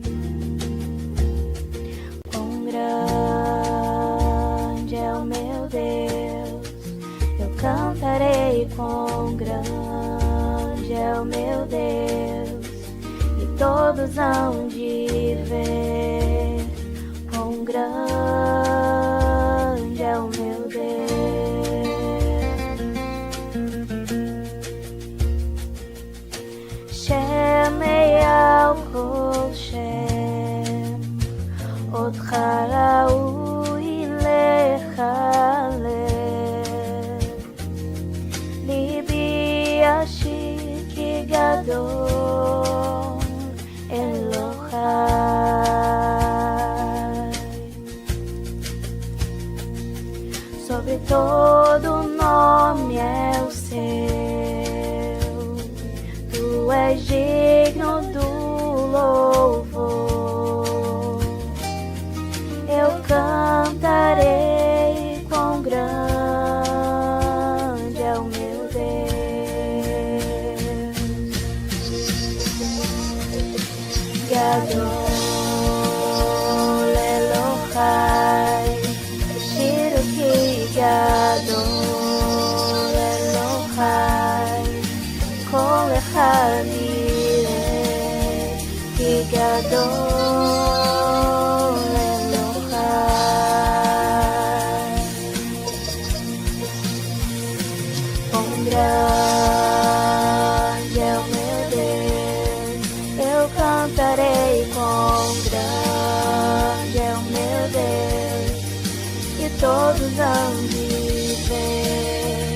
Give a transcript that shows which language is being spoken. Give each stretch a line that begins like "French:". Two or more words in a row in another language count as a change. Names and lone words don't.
Portuguese: Quão grande é o meu Deus, eu cantarei. Quão grande é o meu Deus, e todos hão de ver. Quão grande é o meu Deus.
Hebrew: כל שם אותך ראוי לחלל, ליבי ישיר כי גדול אלוהי.
Portuguese: Sobre todo nome é o seu, tu és digno do louvor. Eu cantarei quão grande é o meu Deus.
Hebrew: גדול אלוהי, שיר כי גדול אלוהי, כל אחד יראה כי גדול אלוהי.
Portuguese: Quão grande é o meu Deus, eu cantarei. Quão grande é o meu Deus, e todos hão de ver.